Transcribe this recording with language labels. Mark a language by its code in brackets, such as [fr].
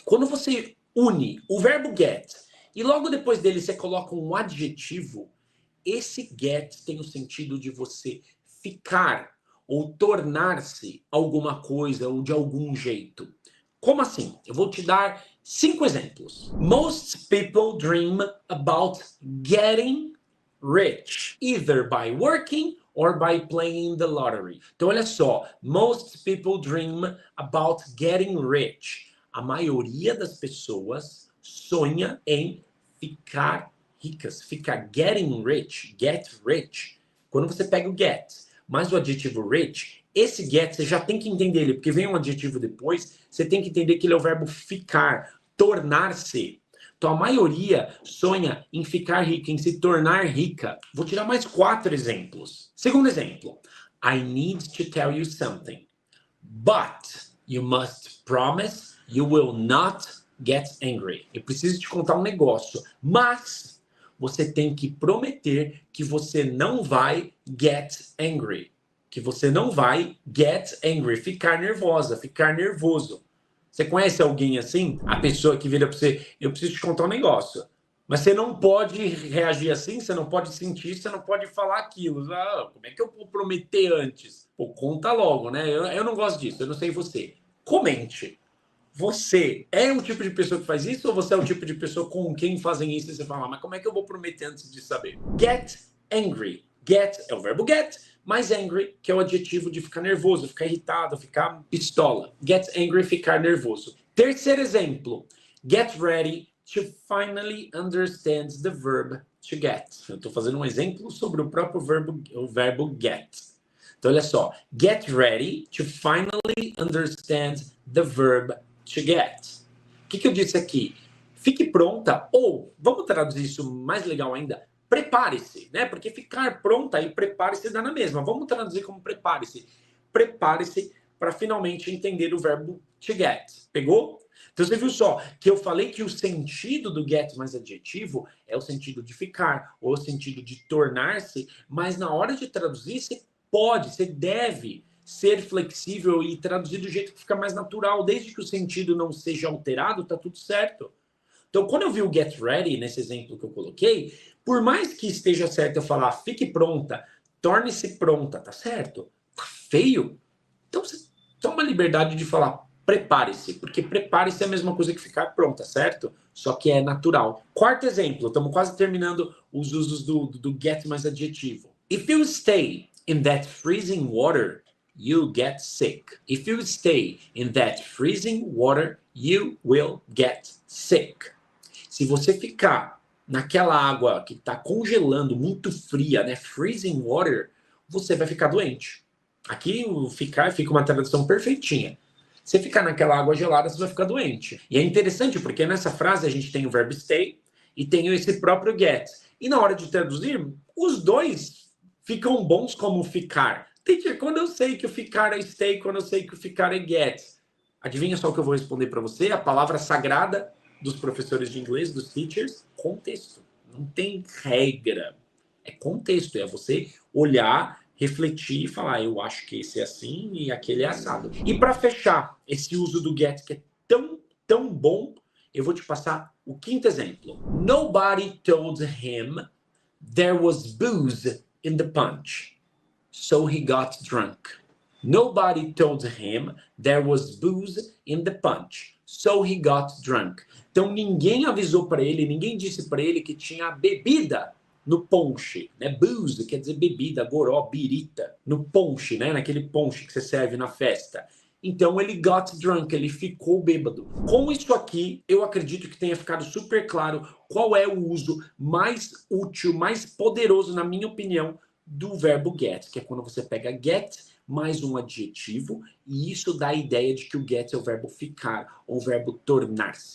[pt] Quando você une o verbo get e logo depois dele você coloca um adjetivo, esse get tem o sentido de você ficar ou tornar-se alguma coisa ou de algum jeito. Como assim? Eu vou te dar 5 exemplos. [en] Most people dream about getting rich, either by working or by playing the lottery. [pt] Então, olha só. [en] Most people dream about getting rich. [pt] A maioria das pessoas sonha em ficar ricas. Ficar [en] getting rich, get rich. [pt] Quando você pega o get, mais o adjetivo rich, esse get você já tem que entender ele, porque vem um adjetivo depois, você tem que entender que ele é o verbo ficar, tornar-se. Então a maioria sonha em ficar rica, em se tornar rica. Vou tirar mais 4 exemplos. Segundo exemplo. [en] I need to tell you something, but you must promise you will not get angry. [pt] Eu preciso te contar um negócio, mas você tem que prometer que você não vai [en] get angry. [pt] Que você não vai [en] get angry, [pt] ficar nervosa, ficar nervoso. Você conhece alguém assim? A pessoa que vira para você, eu preciso te contar um negócio. Mas você não pode reagir assim, você não pode sentir, você não pode falar aquilo. Ah, como é que eu vou prometer antes? Pô, conta logo, né? Eu não gosto disso, eu não sei você. Comente. Você é um tipo de pessoa que faz isso ou você é o tipo de pessoa com quem fazem isso e você fala, mas como é que eu vou prometer antes de saber? [en] Get angry. [pt] Get é o verbo get, mais angry, que é o adjetivo de ficar nervoso, ficar irritado, ficar pistola. [en] Get angry, [pt] ficar nervoso. Terceiro exemplo. [en] Get ready to finally understand the verb to get. [pt] Eu estou fazendo um exemplo sobre o próprio verbo, o verbo get. Então, olha só. [en] Get ready to finally understand the verb to get. [pt] O que eu disse aqui? Fique pronta, ou, vamos traduzir isso mais legal ainda, prepare-se, né? Porque ficar pronta e prepare-se dá na mesma. Vamos traduzir como prepare-se. Prepare-se para finalmente entender o verbo to get. Pegou? Então você viu só que eu falei que o sentido do get mais adjetivo é o sentido de ficar, ou o sentido de tornar-se, mas na hora de traduzir você pode, você deve ser flexível e traduzir do jeito que fica mais natural, desde que o sentido não seja alterado, tá tudo certo. Então, quando eu vi o [en] get ready, [pt] nesse exemplo que eu coloquei, por mais que esteja certo eu falar fique pronta, torne-se pronta, tá certo? Tá feio? Então, você toma a liberdade de falar prepare-se, porque prepare-se é a mesma coisa que ficar pronta, certo? Só que é natural. Quarto exemplo, estamos quase terminando os usos do get mais adjetivo. [en] If you stay in that freezing water, you get sick. If you stay in that freezing water, you will get sick. [pt] Se você ficar naquela água que está congelando, muito fria, né? [en] Freezing water, [pt] você vai ficar doente. Aqui o ficar fica uma tradução perfeitinha. Se ficar naquela água gelada, você vai ficar doente. E é interessante porque nessa frase a gente tem o verbo stay e tem esse próprio get. E na hora de traduzir, os dois ficam bons como ficar. Teacher, quando eu sei que o ficar é stay, quando eu sei que o ficar é get. Adivinha só o que eu vou responder para você? A palavra sagrada dos professores de inglês, dos teachers, contexto. Não tem regra. É contexto, é você olhar, refletir e falar, eu acho que esse é assim e aquele é assado. E para fechar esse uso do get que é tão bom, eu vou te passar o quinto exemplo. [en] Nobody told him there was booze in the punch, so he got drunk. Nobody told him there was booze in the punch, so he got drunk. [pt] Então ninguém avisou para ele, ninguém disse para ele que tinha bebida no ponche, né? Booze quer dizer bebida, goró, birita, no ponche, né? Naquele ponche que você serve na festa. Então ele [en] got drunk, [pt] ele ficou bêbado. Com isso aqui, eu acredito que tenha ficado super claro qual é o uso mais útil, mais poderoso, na minha opinião, do verbo get, que é quando você pega get mais um adjetivo, e isso dá a ideia de que o get é o verbo ficar, ou o verbo tornar-se.